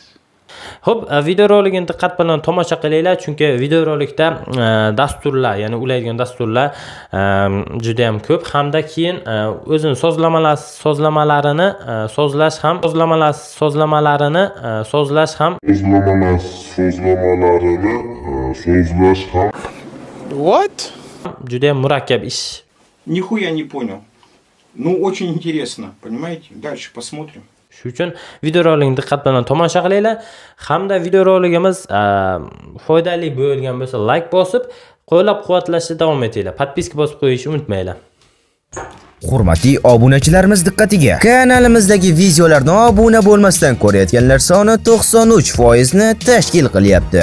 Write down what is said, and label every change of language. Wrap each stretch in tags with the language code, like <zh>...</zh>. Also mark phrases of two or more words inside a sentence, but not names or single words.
<uz>Xo'p, videorolikni diqqat bilan tomosha qilinglar, chunki videorolikda dasturlar, ya'ni ulaydigan dasturlar juda ham ko'p hamda keyin o'zini sozlamalarini sozlash ham</uz> <en>What?</en> <uz>juda ham murakkab ish.</uz> <ru>Нихуя не понял. Ну, очень интересно, понимаете? Дальше посмотрим.</ru> <uz>Shuning uchun videorolikni diqqat bilan tomosha qilinglar hamda videoroligimiz foydali bo'lgan bo'lsa like bosib, qo'llab-quvvatlashda davom etinglar. Podpiska bosib qo'yishni unutmanglar. Hurmatli obunachilarimiz diqqatiga. Kanalimizdagi videolarni obuna bo'lmasdan ko'rayotganlar soni 93% ni tashkil qilyapti.</uz>